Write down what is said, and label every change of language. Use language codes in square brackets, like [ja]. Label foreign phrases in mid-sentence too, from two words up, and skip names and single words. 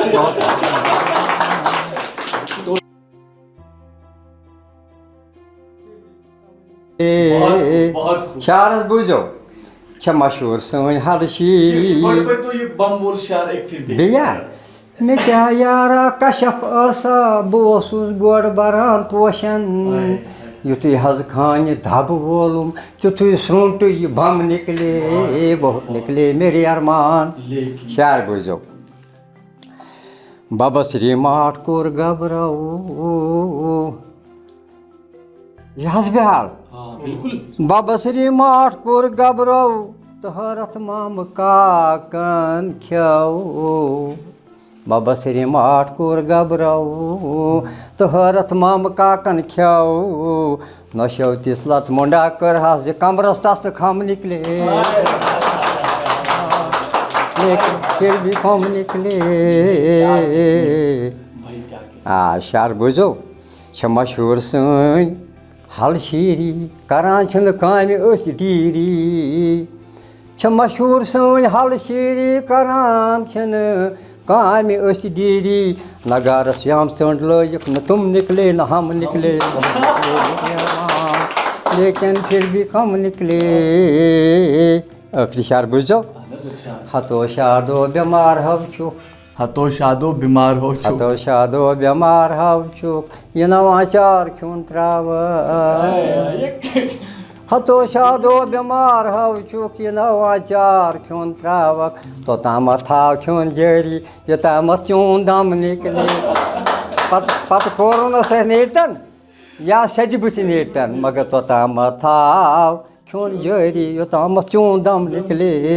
[ks] شعرس بوٗزِو چھےٚ مشہوٗر سٲنۍ حل شیٖری بیٚیہِ مےٚ کیٛاہ یارا کشپ ٲسا بہٕ اوسُس گۄڈٕ بران پوشن یُتھُے حظ خانہِ دبہٕ وولُم تِتھُے سرٛوٗنٛٹہٕ یہِ [ur] بم نکلے بہت نکلے میرے ارمان [ks] شعر بوٗزِو بابا سری ماٹھ کوٚر گبراوٗ یہِ حظ بِحال بابا سری ماٹھ کوٚر گبراوٗ تہٕ حٲرتھ مامہٕ کاکن کھیٚو بابا سری ماٹھ کوٚر گبراوٗ تہٕ حٲرتھ مامہٕ کاکن کھیٚو نۄشو تِژھ لژ مۄنڈا کٔرہس زِ کمرس تس تہٕ [ur] خم نکلے لیکن پھر بھی خم نکلے [ks] شعر بوٗزِو چھےٚ مشہوٗر سٲنۍ حل شیٖری کران چھِنہٕ کامہِ أسۍ ڈیٖری چھےٚ مشہوٗر سٲنۍ حل شیٖری کران چھِنہٕ کامہِ أسۍ ڈیٖری نگارس یام ژٔنٛڈ لٲجِکھ نہٕ تِم نکلے [ur] نہ ہم نکلے لیکن پھر بھی کم نکلے [ks] ٲخری شعر بوٗزِو ہتو شادو بٮ۪مار ہو چھُکھ ہتو شادو بیمار ہو ہتو شادو بٮ۪مار ہو چھُکھ یہِ نواچار کھیوٚن ترٛاوَکھ ہتو شادو بٮ۪مار ہو چھُکھ یہِ نواچار کھیوٚن ترٛاوَکھ توٚتامَتھ تھاو کھیوٚن جٲری یوٚتامَتھ چون [ur] دم نکلے [ks] پتہٕ کوٚرُنَس اَسہِ نیرتن یا سیٚدِ بٕتھِ نیرتن مگر توٚتامَتھ تھاو کھیوٚن جٲری یوٚتامَتھ چون [ur] دم نکلے